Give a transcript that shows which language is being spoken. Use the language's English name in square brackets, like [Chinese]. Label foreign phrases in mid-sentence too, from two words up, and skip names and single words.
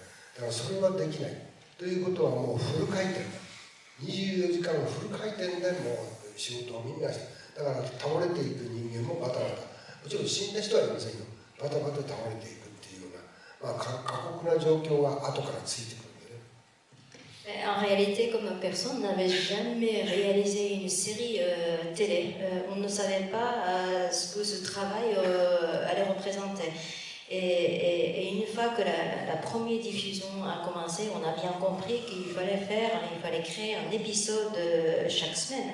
[Japanese] だからそれはできないということはもうフル回転だ。24時間フル回転でもう仕事をみんなして、だから倒れていく人間もバタバタ、もちろん死んだ人はいませんよ。バタバタ倒れていくっていうような、過酷な状況が後からついてくるんでね。 [French] En réalité, comme personne n'avait jamais réalisé une série télé, on ne savait pas ce que ce travail allait représenter. Et une fois que la première diffusion a commencé, on a bien compris qu'il fallait créer un épisode chaque semaine.